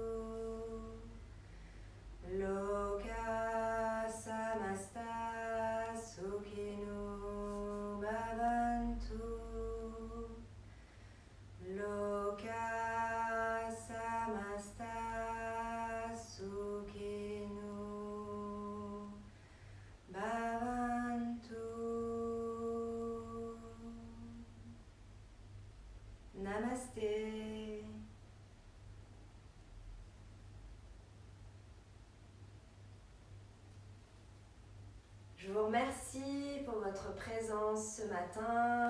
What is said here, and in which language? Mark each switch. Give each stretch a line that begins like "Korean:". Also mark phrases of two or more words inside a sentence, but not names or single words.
Sanskrit: Loka samasta sukhino bhavantu. Loka samasta sukhino bhavantu. Namasté.
French: Je vous remercie pour votre présence ce matin.